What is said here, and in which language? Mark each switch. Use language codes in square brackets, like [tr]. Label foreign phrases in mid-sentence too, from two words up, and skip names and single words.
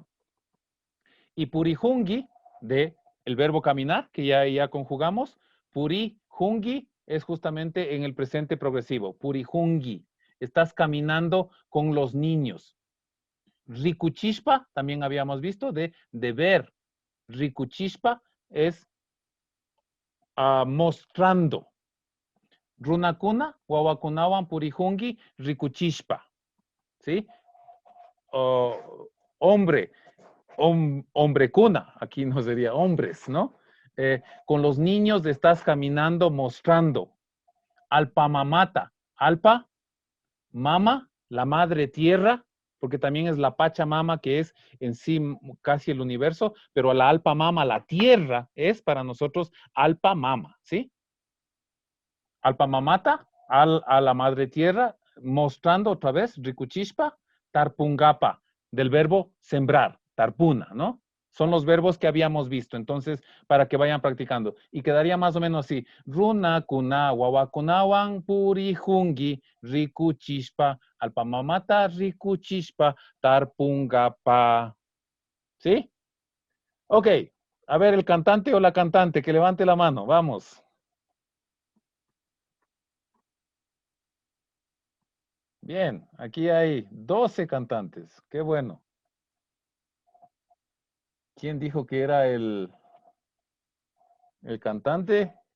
[es] Y purijungi, de el verbo caminar, que ya conjugamos, purijungi es justamente en el presente progresivo, purijungi. Estás caminando con los niños. Rikuchishpa, también habíamos visto, de ver. Rikuchishpa es mostrando. [qu] Runakuna, wawakunawan purijungi, rikuchishpa. [es] ¿Sí? Hombre, hombre cuna, aquí no sería hombres, ¿no? Con los niños estás caminando mostrando. [qu] Alpa mamata. Alpa, mama, [es] la madre tierra, porque también es la Pachamama, que es en sí casi el universo, pero la [qu] Alpa Mama, [es] la tierra, es para nosotros [qu] Alpa Mama, [es] ¿sí? [qu] Alpa Mamata, [es] a la madre tierra, mostrando otra vez, [qu] Rikuchishpa, Tarpungapa, [es] del verbo sembrar, Tarpuna, ¿no? Son los verbos que habíamos visto, entonces, para que vayan practicando. Y quedaría más o menos así. [qu] Runa, kuna, wawakunawan, purijungi, rikuchishpa, alpamamata, rikuchishpa, tarpungapa. [es] ¿Sí? Ok. A ver, el cantante o la cantante, que levante la mano. Vamos. Bien, aquí hay 12 cantantes. Qué bueno. ¿Quién dijo que era el cantante?